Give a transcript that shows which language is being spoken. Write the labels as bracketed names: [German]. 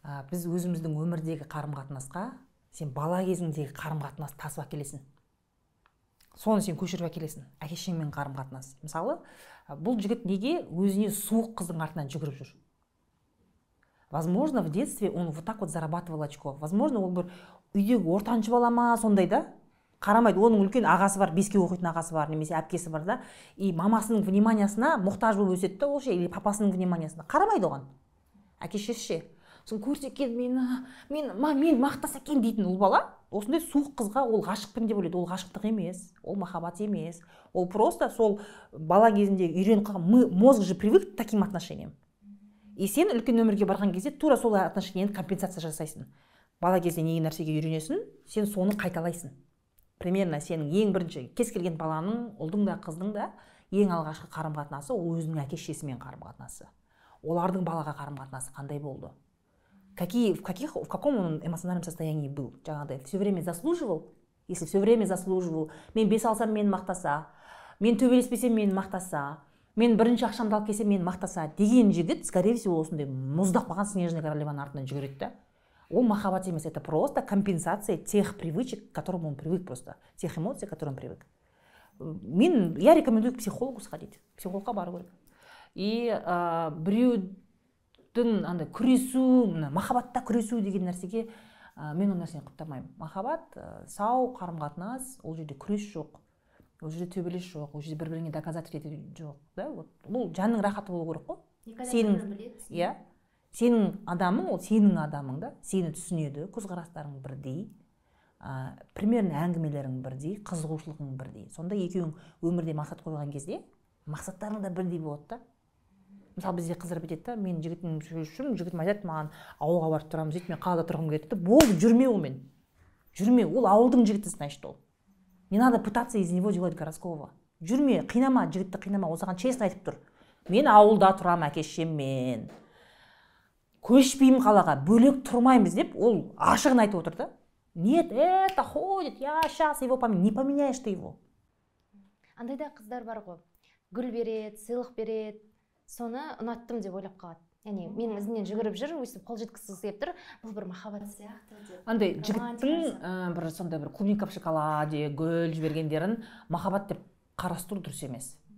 [Kazakh] Біз өзіміздің өмірдегі қарым-қатынасқа, сен бала кезіңдегі қарым-қатынас тасып әкелесің. Соны сен көшіріп әкелесің, әке-шешеңмен қарым-қатынас. Мысалы, бұл жігіт неге өзіне суық қыздың артынан жүгіріп жүр? [Russian] Возможно, в детстве он вот так вот зарабатывал очко. [Kazakh] Возможно, ол бір үйдегі ортаншы бала ма, сондай да? Қарамайды, оның үлкен ағасы бар, 5-ке оқитын ағасы бар, немесе әпкесі бар да, и мамасының вниманиясына мұқтаж болып өседі, ол ше, или папасының вниманиясына. Қарамайды оған. Әке-шеше. сосын көрсе екен мен мақтаса екен дейтін ұл бала, осындай суық қызға ол ғашықпын деп ойлайды. Ол ғашықтық емес, ол махаббат емес. Ол просто сол бала кезінде үйреніп қалған, [Russian] мозг же привык к таким отношениям. [Kazakh] И сен үлкен өмірге барған кезде тура сол отношениені компенсация жасайсың. Бала кезде неге нәрсеге үйренесің, сен соны қайталайсың. Примерно сенің ең бірінші кез келген баланың, ұлдың да қыздың да ең алғашқы қарым-қатынасы ол өзінің әке-шешесімен қарым-қатынасы. Олардың балаға қарым-қатынасы қандай болды? [Russian] В каком он эмоциональном состоянии был? Жаңағыдай, все время заслуживал? Если все время заслуживал, [Kazakh] мен бес алсам мені мақтаса, мен төбелеспесем мені мақтаса, мен бірінші ақшамды алып келсем мені мақтаса деген жігіт, [Russian] скорее всего, [Kazakh] осындай мұздақ қалған снежная королеваның артынан жүгіреді да. Ол махаббат емес, [Russian] это просто компенсация тех привычек, к которым он привык просто, тех эмоций, к которым он привык. Я рекомендую к психологу сходить, [Kazakh] психологқа бару керек. И біреудің андай күресу, махаббатта күресу деген нәрсеге мен ол нәрсені құптамаймын. Махаббат сау қарым-қатынас, ол жерде күрес жоқ, ол жерде төбелес жоқ, ол жерде бір-біріңе доказательство ету жоқ, да? Бұл жанның рахаты болу керек қой. Сенің адамың, ол сенің адамың да, сені түсінеді, көзқарастарың бірдей, примерно әңгімелерің бірдей, қызығушылығың бірдей. Сонда екеуің өмірде мақсат қойған кезде, мақсаттарың да бірдей болады да. Мысалы бізде қыздар бітеді да, мен жігітім үшін, жігітім айтады маған ауылға барып тұрамыз, мен қалада тұрғым келеді, болды, жүрме онымен. Жүрме, ол ауылдың жігіті, значит ол. [Russian] Не надо пытаться из него делать городского. [Kazakh] Жүрме, қинама, жігітті қинама, осыған честно айтып тұр. Мен ауылда тұрам әке-шешеммен. Көшпеймін қалаға, бөлек тұрмаймыз деп, ол ашығын айтып отыр да. [Russian] Нет, это ходит, я сейчас его поменяю. Не поменяешь ты его. [Kazakh] Андайда қыздар бар ғой, гүл береді, сыйлық береді, соны ұнаттым деп ойлап қалады. Яғни менің ізімнен жүгіріп жүр, өйстіп қол жеткізгісі келіп тұр, бұл бір махаббат сияқты деп. Андай жігіттің бір сондай бір клубника в шоколаде, гүл жібергендерін махаббат деп қарастыру дұрыс емес.